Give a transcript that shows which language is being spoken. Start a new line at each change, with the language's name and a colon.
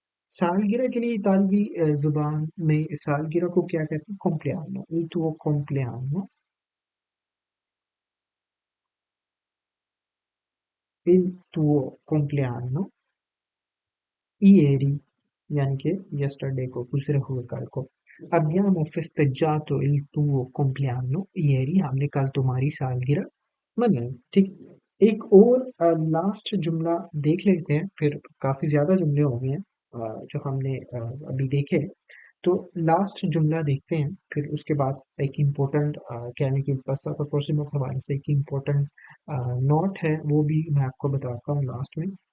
Hindi: सालगिरह के लिए इतालवी जुबान में सालगिरह को क्या कहते हैं?
Italian: compleanno, il tuo compleanno। il tuo compleanno ieri,
Hindi: यानी कि yesterday को, गुजरे हुए कल को।
Italian: Abbiamo festeggiato il tuo compleanno ieri,
Hindi: हमने कल तुम्हारी सालगिरह मनाई। ठीक, एक और लास्ट जुमला देख लेते हैं, फिर काफी ज्यादा जुमले हो गए हैं जो हमने अभी देखे। तो लास्ट जुमला देखते हैं, फिर उसके बाद एक इम्पोर्टेंट कहने की बस तो क्वेश्चन के हवाले से एक इम्पोर्टेंट नोट है, वो भी मैं आपको बताता हूँ लास्ट में।